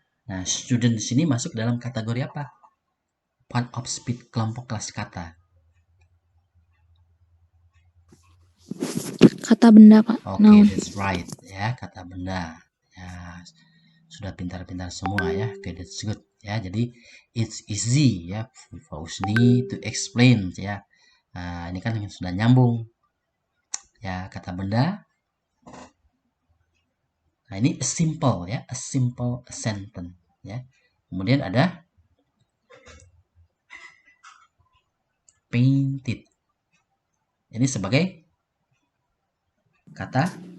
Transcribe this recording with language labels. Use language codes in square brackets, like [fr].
[id] Nah, student di sini masuk dalam kategori apa? Part of speech, kelompok kelas kata. Kata benda, Pak. Oke, [en] Noun. that's right [id] ya, kata benda. Ya, sudah pintar-pintar semua ya. [en] Oke, that's good ya. Jadi it's easy ya for Usni to explain ya. [id] Nah, ini kan sudah nyambung ya, kata benda. Nah, ini a simple ya, [en] a simple sentence [id] ya. Kemudian ada painted. Ini sebagai kata